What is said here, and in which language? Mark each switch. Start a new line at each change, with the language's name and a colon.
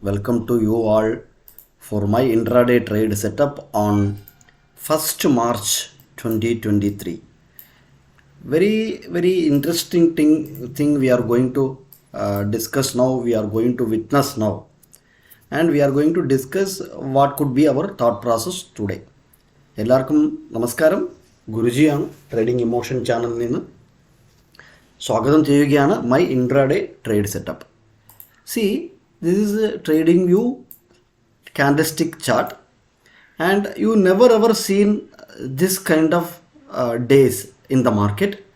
English: Welcome to you all for my intraday trade setup on 1st March 2023. Very interesting thing we are going to discuss now, we are going to witness now, and we are going to discuss what could be our thought process today.
Malayalam: എല്ലാവർക്കും നമസ്കാരം. ഗുരുജിയാണ് trading emotion ചാനലിൽ നിന്ന് സ്വാഗതം ചെയ്യുകയാണ് my intraday trade setup.
English: See this is TradingView candlestick chart, and you never ever seen this kind of days in the market.